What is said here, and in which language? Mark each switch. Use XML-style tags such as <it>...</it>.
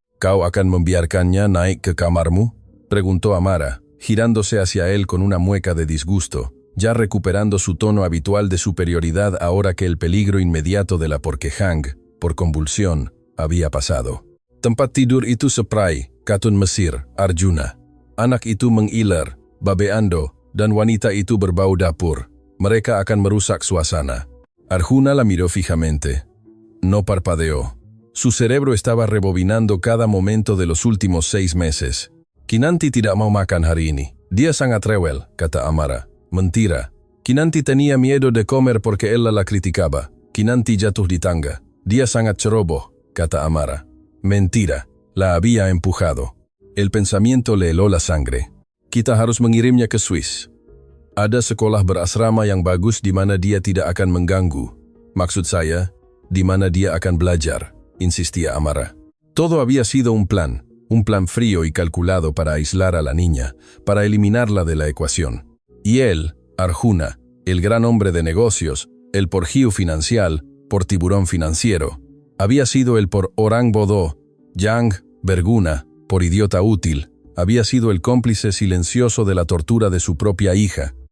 <id>¿Kau akan membiarkannya naik ke kamarmu?,</id> <es>preguntó Amara, girándose hacia él con una mueca de disgusto, ya recuperando su tono habitual de superioridad ahora que el peligro inmediato de la Porkehang, por convulsión, había pasado.</es> <id>Tempat tidur itu seprai, Katun Mesir, Arjuna. Anak itu mengiler, babeando, dan wanita itu berbau dapur. Mereka akan merusak suasana.</id> <es>Arjuna la miró fijamente. No parpadeó. Su cerebro estaba rebobinando cada momento de los últimos 6 meses.</es> <id>Kinanti tidak mau makan hari ini. Dia sangat rewel, kata Amara,</id> <es>Mentira. Kinanti tenía miedo de comer porque ella la criticaba.</es> <id>Kinanti jatuh di tangga. Dia sangat ceroboh, kata Amara.</id> <es>Mentira. La había empujado. El pensamiento le heló la sangre.</es> <id>Kita harus mengirimnya ke Swiss. Ada sekolah berasrama yang bagus di mana dia tidak akan mengganggu. Maksud saya, di mana dia akan belajar,</id> <es>insistía Amara. Todo había sido un plan frío y calculado para aislar a la niña, para eliminarla de la ecuación. Y él, Arjuna, el gran hombre de negocios, el por Hiu financial, por tiburón financiero, había sido el por</es> <id>orang bodoh,</id> <es>Yang, verguna, por idiota útil, había sido el cómplice silencioso de la tortura de su propia hija.</es>